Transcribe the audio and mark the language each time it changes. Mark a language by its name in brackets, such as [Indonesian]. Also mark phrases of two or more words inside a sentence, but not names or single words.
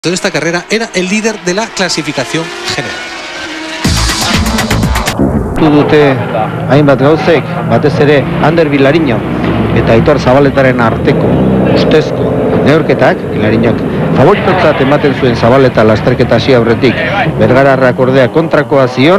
[Spanish] En esta carrera era el líder de la clasificación general. [Basque] Dute hainbat gauzek, batez ere Ander Vilariño eta Aitor Zabaletaren arteko ustezko neurketak, Vilariñok favoritotzat ematen zuen Zabaleta lasterketa hasi aurretik, Bergararrak ordea kontrakoa zion.